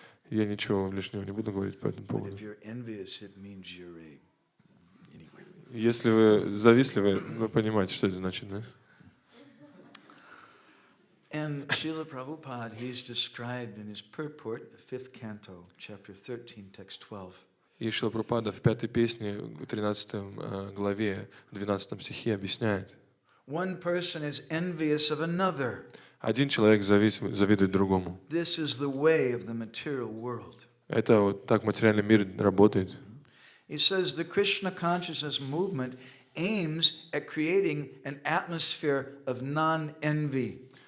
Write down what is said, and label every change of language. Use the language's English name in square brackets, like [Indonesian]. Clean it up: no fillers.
[Russian] Я ничего лишнего не буду говорить по этому [English] But [Russian] поводу. [English] if you're envious, it means you're anyway. [Russian] Если вы завистливы, вы понимаете, что это значит, да? [English] And Srila Prabhupada, he's described in his purport, the 5th canto, chapter 13, text 12. [Russian] И Шрила Прабхупада в 5 песне, 13 главе, 12 стихе объясняет. [English] One person is envious of another. [Russian] Один человек завидует другому. [English] This is the way of the material world. [Russian] Это вот так материальный мир работает. [English] He says the Krishna consciousness movement aims at creating an atmosphere of non-envy.